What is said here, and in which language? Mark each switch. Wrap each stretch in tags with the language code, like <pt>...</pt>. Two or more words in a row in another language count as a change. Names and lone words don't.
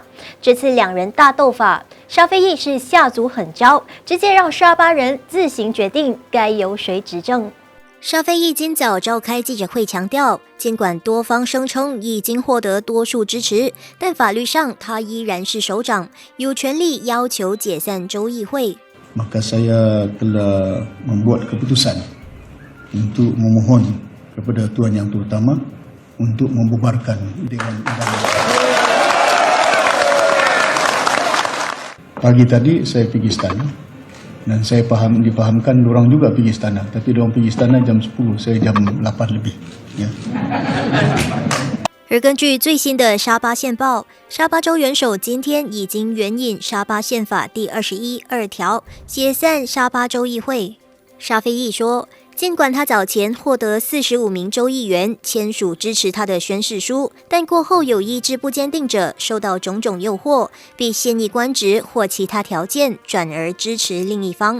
<zh>这次两人大斗法，沙菲益是下足狠招，直接让沙巴人自行决定该由谁执政。沙菲益今早召开记者会强调，尽管多方声称已经获得多数支持，但法律上他依然是首长，有权利要求解散州议会。</zh> <ms>Maka saya telah membuat keputusan untuk memohon kepada Tuan Yang Terutama untuk membubarkan Dewan Undangan. Pagi tadi saya pergi istana dan saya dipahamkan diorang juga pergi istana, tapi diorang pergi istana jam 10, saya jam 8 lebih. Ya.</ms> <zh>而根据最新的沙巴宪报，沙巴州元首今天已经援引沙巴宪法第21(2) 条解散沙巴州议会。沙菲益说，尽管他早前获得45名州议员签署支持他的宣誓书，但过后有意志不坚定者受到种种诱惑，被现役官职或其他条件转而支持另一方。</zh>